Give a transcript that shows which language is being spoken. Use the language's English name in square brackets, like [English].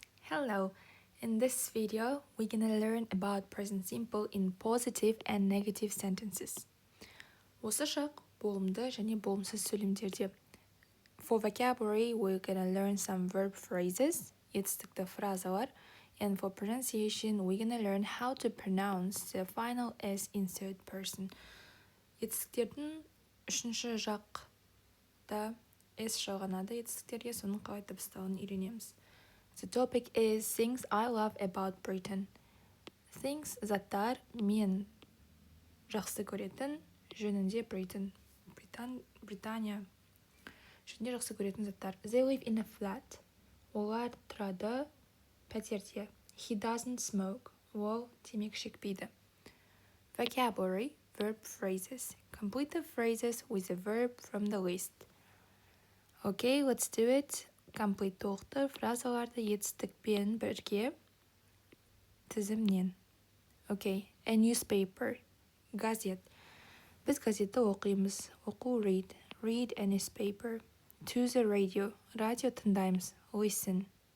[English] Hello, in this video we're gonna learn about present simple in positive and negative sentences. [Kazakh] Осы шақ болымды және болымсыз сөйлемдерде. [English] For vocabulary we're gonna learn some verb phrases, [Kazakh] етістікті фразалар, [English] and for pronunciation we're gonna learn how to pronounce the final s in third person. [Kazakh] Етістіктердің үшінші жақта s жалғанады етістіктерге, соның қалай дыбысталуын үйренеміз. [English] The topic is things I love about Britain. [Kazakh] Things заттар мен жақсы көретін жөнінде Британия жөнінде жақсы көретін заттар. [English] They live in a flat. [Kazakh] Олар тұрады пәтерде. [English] He doesn't smoke. [Kazakh] Ол темекі шекпейді. [English] Vocabulary, verb phrases. Complete the phrases with a verb from the list. Okay, let's do it. [Kazakh] Complete толықты фразаларды етістікпен бірге тізімнен. [English] Okay, a newspaper. [Kazakh] Газет. Біз газетті оқимыз. Оқу read. [English] Read a newspaper. To the radio. [Kazakh] Радио тыңдаймыз. [English] Listen.